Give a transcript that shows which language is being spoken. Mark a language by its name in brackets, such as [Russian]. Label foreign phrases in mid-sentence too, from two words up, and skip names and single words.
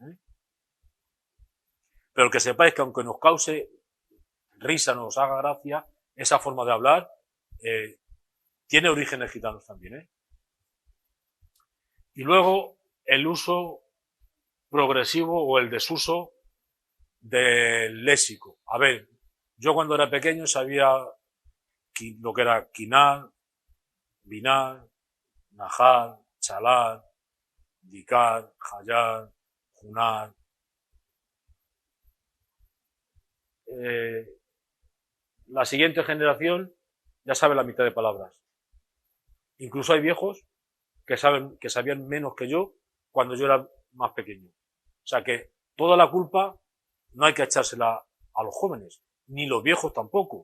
[Spanish] Pero que sepáis que aunque nos cause risa, nos haga gracia, esa forma de hablar tiene orígenes gitanos también. Y luego el uso progresivo o el desuso del léxico. A ver, yo cuando era pequeño sabía lo que era quinar, binar, najar, chalar, dicar, jayar, junar. La siguiente generación ya sabe la mitad de palabras. Incluso hay viejos que sabían menos que yo cuando yo era más pequeño. O sea que toda la culpa no hay que echársela a los jóvenes, ni los viejos tampoco.